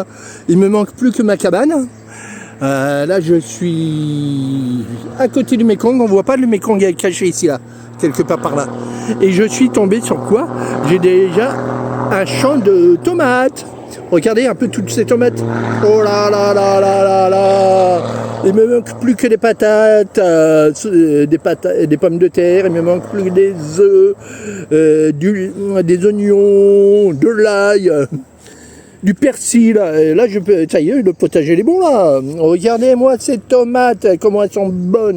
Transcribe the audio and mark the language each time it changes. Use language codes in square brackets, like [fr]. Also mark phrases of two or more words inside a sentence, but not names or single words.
[fr] Il me manque plus que ma cabane. Là je suis à côté du Mekong, on voit pas le Mekong est caché ici là, quelque part par là. Et je suis tombé sur quoi? J'ai déjà un champ de tomates. Regardez un peu toutes ces tomates. Oh là là là là là là. Il me manque plus que des patates, des pommes de terre. Il me manque plus que des œufs, des oignons, de l'ail, du persil. Et là, ça y est, le potager il est bon là. Regardez-moi ces tomates, comment elles sont bonnes.